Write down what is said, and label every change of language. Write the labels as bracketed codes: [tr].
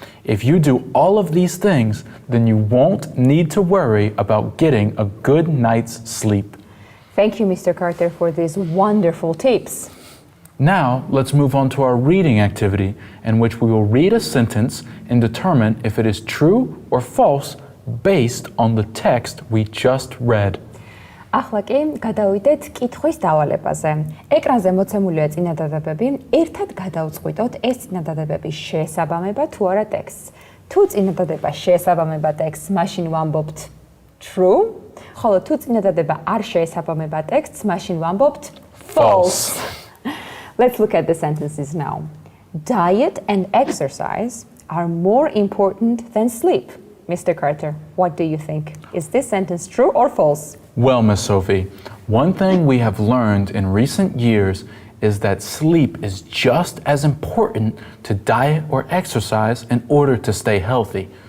[en] If you do all of these things, then you won't need to worry about getting a good night's sleep. Thank you, Mr. Carter, for these wonderful tips. Now, let's move on to our reading activity, in which we will read a sentence and determine if it is true or false based on the text we just read. [ka] ახლა კი გადავიდეთ კითხვის დავალებაზე. ეკრანზე მოცემულია წინადადებები. ერთად გადავწყვიტოთ ეს წინადადებები შეესაბამება თუ არა ტექსტს. თუ წინადადება შეესაბამება ტექსტს, მაშინ ვამბობთ true, ხოლო თუ წინადადება არ შეესაბამება ტექსტს, მაშინ ვამბობთ false. Let's look at the sentences now. [en] diet and exercise are more important than sleep. Mr. Carter, what do you think? Is this sentence true or false? Well, Miss Sophie, one thing we have learned in recent years is that sleep is just as important to diet or exercise in order to stay healthy.